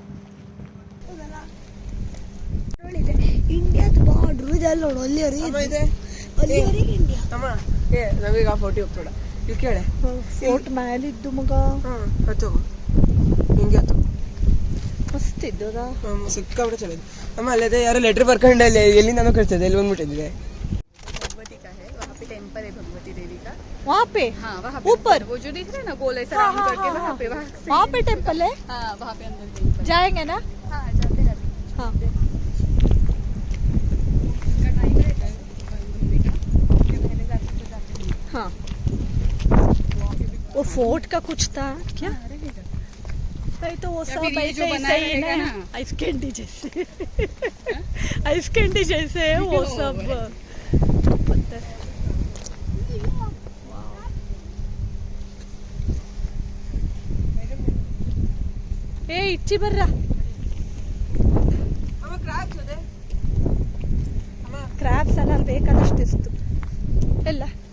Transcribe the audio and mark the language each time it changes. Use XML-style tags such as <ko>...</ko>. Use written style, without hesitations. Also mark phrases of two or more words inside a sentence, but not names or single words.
<kn>ಇಂಡಿಯಾದ ಬಾರ್ಡ್ರು ಇದೆಲ್ಲ ನೋಡು, ಅಲ್ಲಿವರೆಗೆ ಇಂಡಿಯಾ. ಅಮ್ಮ ನಮೀಗ ಆ ಫೋಟೋ ಹೋಗ್ಬೇಡ ಇಲ್ಲಿ ಕೇಳೆ ಫೋರ್ಟ್ ಮೇಲಿದ್ದು ಮಗ ಹತ್ತು ಹಿಂಗೆ ಹತ್ತು ಮಸ್ತಿದ್ದದ. ಸಿಕ್ಕಾಬಿಟ್ಟು ಚಲೋ. ಅಮ್ಮ ಅಲ್ಲದೆ ಯಾರೋ ಲೆಟರ್ ಬರ್ಕೊಂಡು ಅಲ್ಲಿ ಎಲ್ಲಿಂದಾನೋ ಕಳ್ಸಿದೆ, ಎಲ್ಲಿ ಬಂದ್ಬಿಟ್ಟಿದೆ.</kn> <hi>भगवती का है, वहाँ पे टेम्पल है भगवती देवी का। वहाँ पे हाँ वहाँ ऊपर वो जो दिख रहा है ना गोल ऐसा हाँ, राउंड हाँ, करके, हाँ, वहाँ पे टेम्पल है. हाँ वहाँ पे अंदर टेम्पल जाएंगे ना? हाँ जाते हैं अभी। हाँ इसका टाइम रहता है घूमने का, फिर पहले जाते हैं। हाँ वो फोर्ट का कुछ था क्या? नहीं तो वो या सब फिर ये जो ऐसे बना ऐसे ही रहेगा ना, ना।</hi> <en>ice candy</en> <hi>जैसे</hi> <en>ice candy</en> <hi>जैसे है वो सब पता है.</hi> <kn>ಏ ಇಚ್ಚಿ ಬರ್ರ ಕ್ರಾಬ್ಸ್ ಅಲ್ಲ, ಅಲ್ಲಿ ಬೇಕಾದಷ್ಟಿತ್ತು ಎಲ್ಲ.</kn>